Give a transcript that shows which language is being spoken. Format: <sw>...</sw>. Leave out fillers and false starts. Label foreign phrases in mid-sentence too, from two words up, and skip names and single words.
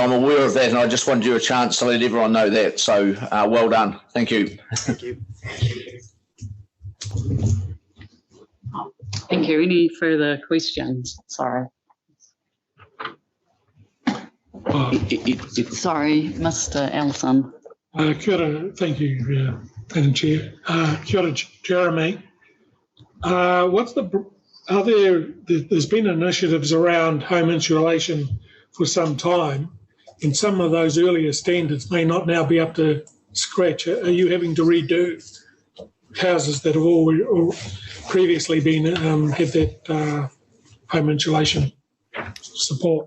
<en>I'm aware of that, and I just wanted you a chance to let everyone know that. So well done. Thank you. Thank you. Thank you. Any further questions? Sorry. Sorry, Mr. Ellison.</en> <mi>Kia ora,</mi> <en>thank you, Madam Chair.</en> <mi>Kia ora,</mi> <en>Jeremy. There's been initiatives around home insulation for some time, and some of those earlier standards may not now be up to scratch. Are you having to redo houses that have all previously been had that home insulation support?</en>